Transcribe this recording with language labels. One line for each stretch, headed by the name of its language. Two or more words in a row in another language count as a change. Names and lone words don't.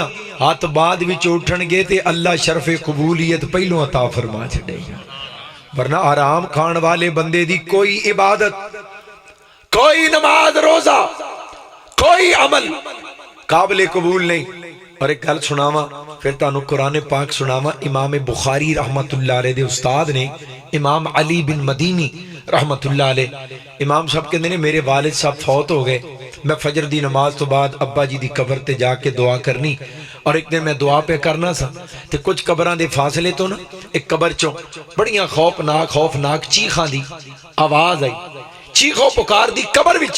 Punjabi: ہتھ بعد وچ اٹھنگے تے اللہ شرفِ قبولیت پہلوں عطا فرما چھڈیگا، ورنہ حرام کھان والے بندے دی کوئی عبادت، کوئی نماز روزہ، کوئی عمل قابل قبول نہیں. اور اک گل سناواں، فیر تہانوں قرآن پاک سناواں. امام بخاری
Arabic: رحمة الله عليه
Punjabi: دے استاد نے امام علی بن مدینی
Arabic: رحمة الله عليه,
Urdu: امام صاحب کہتے ہیں میرے والد صاحب فوت ہو گئے,
Punjabi: میں فجر دی نماز توں بعد ابا جی دی قبر تے جا کے دعا کرنی، اور اک دن میں دعا پے کرنا سا تے کجھ قبراں دے فاصلے توں نا اک قبر چوں بڑیاں خوفناک چیخاں دی آواز آئی، چیخ و پکار دی قبر وچ.